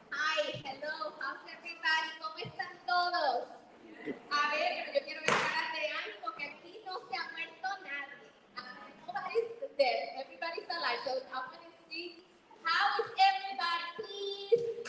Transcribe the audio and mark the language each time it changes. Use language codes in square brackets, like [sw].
[en] Hi, hello, how's everybody? [es] ¿Cómo están todos? A ver, pero yo quiero ver caras de ánimo, que aquí no se ha muerto nadie. [en] Nobody's dead. Everybody's alive. So I want to see, how is everybody, please?